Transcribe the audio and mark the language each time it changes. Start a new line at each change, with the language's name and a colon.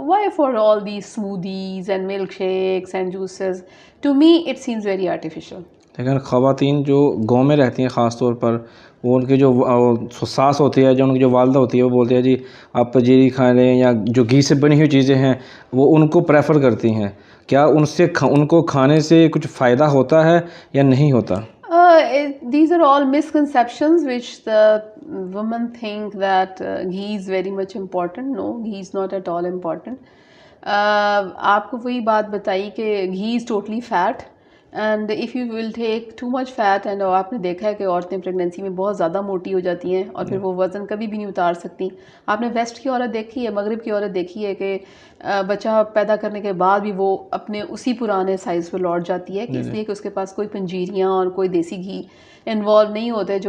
English: why for all these smoothies and milkshakes and juices? To me it seems very artificial.
Hindi: लेकिन ख़वातीन जो गाँव में रहती हैं ख़ास तौर पर, वो उनकी जो सास होती है, जो उनकी जो वालदा होती है, वो बोलती है जी आप पंजीरी खा लें या जो घी से बनी हुई चीज़ें हैं वो उनको प्रेफर करती हैं। क्या उनको खाने से कुछ फ़ायदा होता है या नहीं होता?
English: These are all misconceptions which the women think that ghee is very much important. No, ghee is not at all important.
Hindi: आपको वही बात बताई कि घी
English: is totally fat, and if you will take too much fat,
Hindi: and आपने देखा है कि औरतें प्रेगनेंसी में बहुत ज़्यादा मोटी हो जाती हैं और फिर वो वज़न कभी भी नहीं उतार सकती। आपने वेस्ट की औरत देखी है, मगरिब की औरत देखी है कि बच्चा पैदा करने के बाद भी वो अपने उसी पुराने साइज़ पर लौट जाती है, कि इसलिए कि उसके पास कोई पंजीरियाँ और कोई देसी घी इन्वॉल्व नहीं होते।